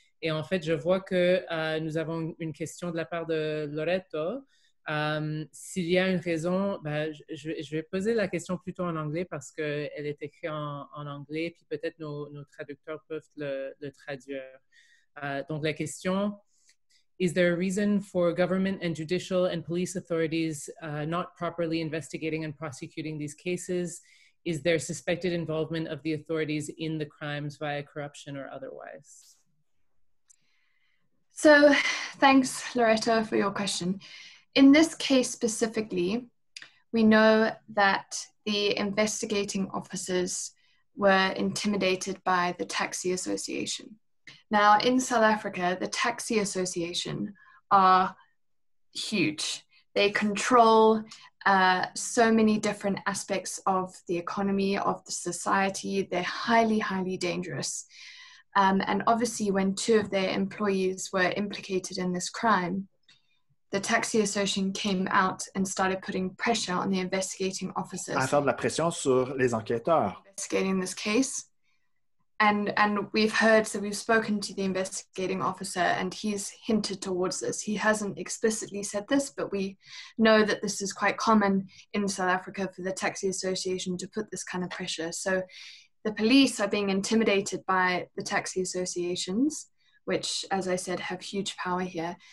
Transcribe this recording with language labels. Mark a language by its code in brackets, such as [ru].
[fr] Et en fait, je vois que nous avons une question de la part de Loretto. S'il y a une raison, je vais poser la question plutôt en anglais parce qu'elle est écrite en anglais, puis peut-être nos traducteurs peuvent le traduire. Donc la question: [en] Is there a reason for government and judicial and police authorities not properly investigating and prosecuting these cases? Is there suspected involvement of the authorities in the crimes via corruption or otherwise? So thanks, Loretto, for your question. In this case specifically, we know that the investigating officers were intimidated by the Taxi Association. Now, in South Africa, the Taxi Association are huge. They control so many different aspects of the economy, of the society. They're highly, highly dangerous. And obviously, when 2 of their employees were implicated in this crime, the Taxi Association came out and started putting pressure on the investigating officers. [fr] À faire de la pression sur les enquêteurs. [en] Investigating this case. And we've heard, so we've spoken to the investigating officer and he's hinted towards this. He hasn't explicitly said this, but we know that this is quite common in South Africa for the Taxi Association to put this kind of pressure. So the police are being intimidated by the taxi associations, which, as I said, have huge power here.